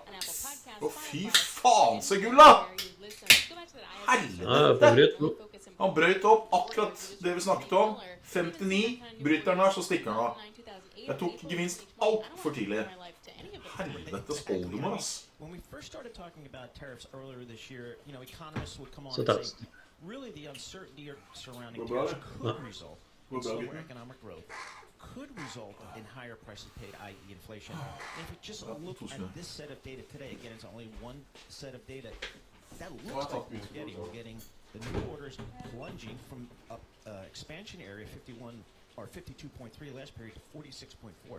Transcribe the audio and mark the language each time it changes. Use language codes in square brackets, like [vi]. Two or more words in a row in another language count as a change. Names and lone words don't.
[no] Å, fy faen, se gull da! Helvete! Han brøyt opp akkurat det vi snakket om. 59. Bryter han her, så stikker han av. Jeg tok gevinst alt for tidlig. Helvetes oldemor, ass. [en] When we first started talking about tariffs earlier this year, you know, economists would come on and say, really the uncertainty surrounding tariffs could result in slower economic growth, could result in higher prices paid, i.e. inflation. And if we just look at this set of data today, again, it's only one set of data, that looks like we're getting the new orders plunging from expansion area 51 or 52.3 last period to 46.4.